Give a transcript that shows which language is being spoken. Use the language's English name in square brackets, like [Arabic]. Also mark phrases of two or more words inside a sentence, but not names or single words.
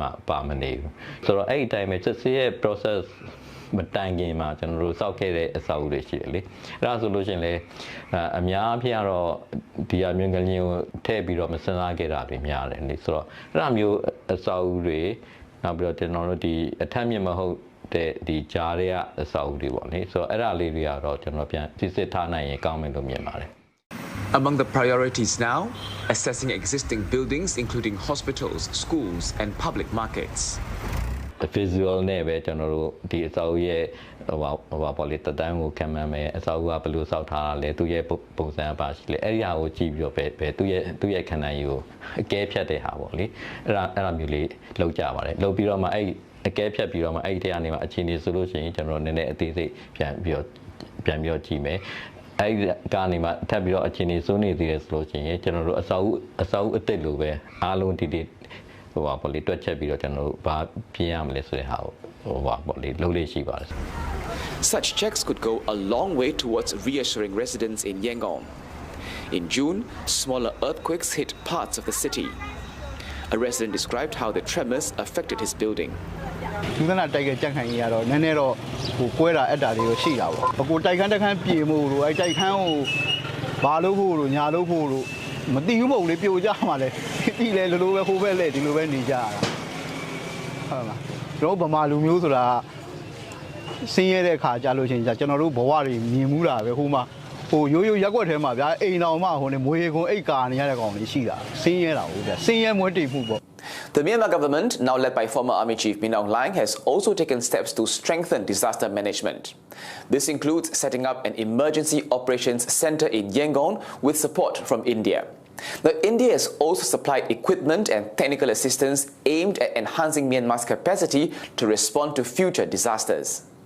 [Burmese] မှာပါမနေဘူးဆိုတော့အဲ့ဒီတိုင်းပဲစစ်စစ်ရဲ့ process မတိုင်ခင်မှာကျွန်တော်တို့စောက်ခဲ့တဲ့အဆောက်အဦတွေရှိတယ်လေအဲ့ဒါဆိုလို့ရှိရင်လေအများအပြားတော့ဒီအမျိုးငလျင်ကိုထည့်ပြီးတော့မစမ်းစားခဲ့တာတွေများတယ်လေဆိုတော့အဲ့ဒါမျိုးအဆောက်အဦတွေနောက်ပြီးတော့ကျွန်တော်တို့ဒီအထက်မြင့်မဟုတ်ဒီကြားတွေကအဆောက်အဦတွေပေါ့လေဆိုတော့အဲ့ဒါလေးတွေကတော့ကျွန်တော်ပြန်စစ်စစ်ထားနိုင်ရင်ကောင်းမယ်လို့မြင်ပါတယ် [English] Among the priorities now, assessing existing buildings including hospitals, schools and public markets. The visual [Burmese] နဲ့ပဲကျွန်တော်တို့ဒီအဆောက်အဦရဲ့ဟိုပါပေါ့လေတတန်းကိုခံမှန်းမယ်အဆောက်အဦကဘယ်လိုဆောက်ထားတာလဲသူရဲ့ပုံစံ ပါရှိလေအဲ့ဒီဟာကိုကြည့်ပြီးတော့ပဲသူရဲ့ခန္ဓာကြီးကိုအကဲဖြတ်တဲ့ဟာပေါ့လေအဲ့ဒါမျိုးလေးလောက်ကြပါတယ်လောက်ပြီးတော့မှအဲ့အကဲဖြတ်ပြီးတော့မှအဲ့ဒီထဲကနေမှအခြေအနေဆိုလို့ရှိရင်ကျွန်တော်နည်းနည်းအသေးစိတ်ပြန်ပြီးတော့ကြည့်မယ်အဲ့ဒီကနေမှထပ်ပြီးတော့အခြေအနေစိုးနေသေးတယ်ဆိုလို့ရှိရင်ကျွန်တော်တို့အဆောက်အဦအသစ်လိုပဲအားလုံးဒီဟိုပါပေါ့လေတွက်ချက်ပြီးတော့ကျွန်တော်တို့ဘာပြင်ရမလဲဆိုတဲ့ဟာဟိုပါပေါ့လေလုပ်လေးရှိပါတယ် [English] Such checks could go a long way towards reassuring residents in Yangon. In June, smaller earthquakes hit parts of the city. A resident described how the tremors affected his building. [Burmese] သူကတိုက်ခဲ့ကြက်ခံကြီးကတော့နည်းနည်းတော့ဟိုကွဲတာအက်တာတွေရှိတာပေါ့အခုတိုက်ခန်းပြေမှုလို့အဲတိုက်ခန်းကိုဘာလို့ဖို့လို့ညာလို့ဖို့လို့မသိဘူးမဟုတ်လေပြိုကြမှာလေပြီးလေလိုပဲဟိုဘက်လေဒီလိုပဲနေကြရတာဟုတ်လားကျွန်တော်ဗမာလူမျိုးဆိုတာဆင်းရဲတဲ့ခါကြလို့ချင်းကျွန်တော်တို့ဘဝတွေမြင်မှုတာပဲဟိုမှာဟိုရိုးရက်ွက်ထဲမှာဗျာအိမ်တော်မှဟိုနေမွေကွန်အိတ်ကာနေရတဲ့ကောင်တွေရှိတာဆင်းရဲတာဟုတ်ဗျာဆင်းရဲမွေးတိမ်မှုပေါ့ [English] The Myanmar government, now led by former Army Chief Min Aung Hlaing, has also taken steps to strengthen disaster management. This includes setting up an emergency operations center in Yangon with support from India. Now, India has also supplied equipment and technical assistance aimed at enhancing Myanmar's capacity to respond to future disasters.